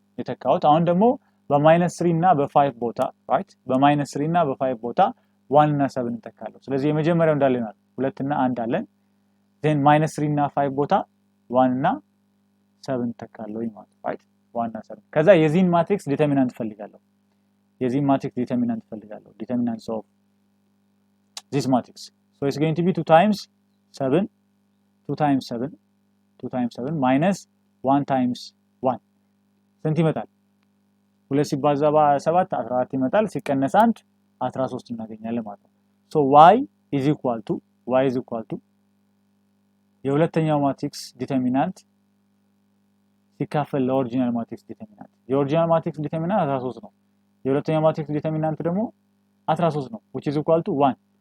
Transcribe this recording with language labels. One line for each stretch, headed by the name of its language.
Amharic: የተካሁት። አሁን ደግሞ በ-3 እና በ5 ቦታ ራይት፣ በ-3 እና በ5 ቦታ 1 እና 7 እንተካለሁ። ስለዚህ የመጀመሪያው እንዳለ ይሆናል 2 እና 1 አለን። ዜን -3 እና 5 ቦታ 1 እና 7 እንተካለሁ ማለት ራይት፣ 1 እና 7። ከዛ የዚህን ማትሪክስ ዲተርሚናንት ፈልጋለሁ። የዚህን ማትሪክስ ዲተርሚናንት ፈልጋለሁ። ዲተርሚናንት ኦፍ
English: this matrix. So it's going to be 2 times 7, 2 times 7, 2 times 7 minus 1 times 1.
Amharic: ስንት ይመጣል? 2 ሲባዛ በ7 14 ይመጣል። ሲቀነስ 1 13 እናገኛለን ማለት ነው።
English: So y is equal to
Amharic: የሁለተኛው ማትሪክስ ዲተርሚናንት ሲካፈል ለኦሪጂናል ማትሪክስ ዲተርሚናንት። የኦሪጂናል ማትሪክስ ዲተርሚናንት 13 ነው። የሁለተኛው ማትሪክስ ዲተርሚናንት ደግሞ 13 ነው
English: which is equal to 1.